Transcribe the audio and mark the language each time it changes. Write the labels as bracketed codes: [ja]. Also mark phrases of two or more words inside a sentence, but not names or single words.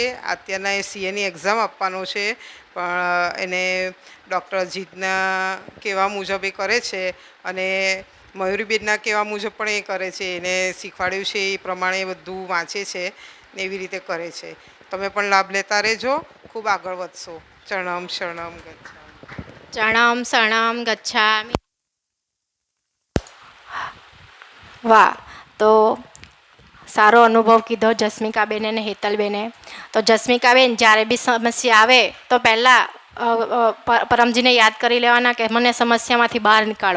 [gu] અત્યારના એ સીએની એક્ઝામ આપવાનો છે, પણ એને ડૉક્ટર જીતના કહેવા મુજબ એ કરે છે અને મયુરીબેનના કહેવા મુજબ પણ એ કરે છે. એને શીખવાડ્યું છે એ પ્રમાણે બધું વાંચે છે ને એવી રીતે કરે છે. તમે પણ લાભ લેતા રહેજો, ખૂબ આગળ વધશો. [sa] ચરણમ શરણમ ગચ્છામિ. ચરણમ શરણમ ગચ્છામિ. [gu] વાહ, તો સારો અનુભવ કીધો જસ્મિકાબેન અને હેતલબેને. તો જસ્મિકાબેન, જ્યારે બી સમસ્યા આવે તો પહેલાં પરમજીને યાદ કરી લેવાના કે મને સમસ્યામાંથી બહાર નીકાળો.